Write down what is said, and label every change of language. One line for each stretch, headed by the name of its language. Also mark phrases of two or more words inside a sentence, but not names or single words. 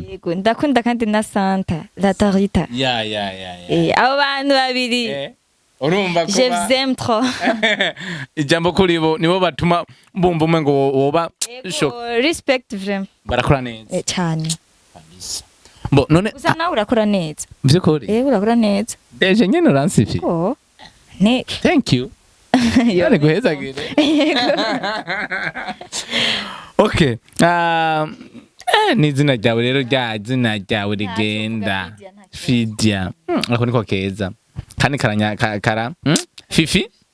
Rundi: yego ndakunda kandi na Santa la Tarita abo bantu babiri urumva ko
French: je vous aime trop
Rundi: ijambo kuri bo nibo batuma bumva umengo woba
French: respect vraiment
Rundi: barakora neza cyane Bo none uza nawe urakora neza vyukuri urakora neza deje nyene uransifi ne
English: thank you
Rundi: yari guheza gire okay ni izina ryawe rero izina ryawe rigenda Fidia ako niko keza kandi kara Fifi